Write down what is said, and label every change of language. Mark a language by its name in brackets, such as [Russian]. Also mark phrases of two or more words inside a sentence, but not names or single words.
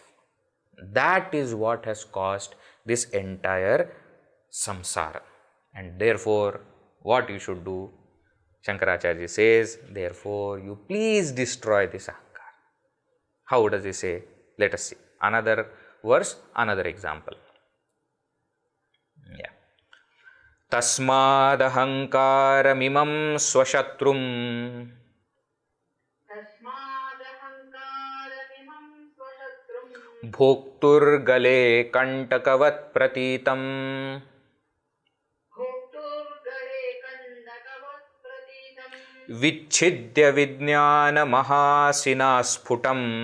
[English] That is what has caused this entire samsara. And therefore, what you should do? Shankaracharya says, therefore, you please destroy this ahaṃkāre. How does he say? Let us see. Another verse, another example. Yeah. [Sanskrit] तस्मादहंकारमिमं स्वशत्रुं भोक्तुर्गले कण्टकवत्प्रतीतम् विच्छिद्य विज्ञान महासिना स्फुटम्